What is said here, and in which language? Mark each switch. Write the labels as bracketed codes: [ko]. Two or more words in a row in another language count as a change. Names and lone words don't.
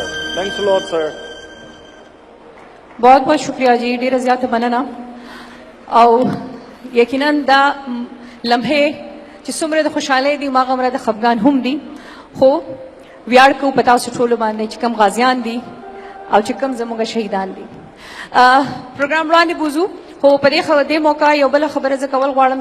[en] Thanks a lot, sir. [ur] بہت بہت شکریہ جی، [ps] ډیره زیاته مننه. او یقینا دا لمحې چې څومره د خوشحالۍ دي هماغه همره د خفګان هم دي، خو ویاړ کوو په تاسو ټولو باندې چې کوم غازیان دي او چې کوم زموږ شهیدان دي. پروګرام وړاندې بوزو، خو په دې موقع یو بله خبره زه کول غواړم.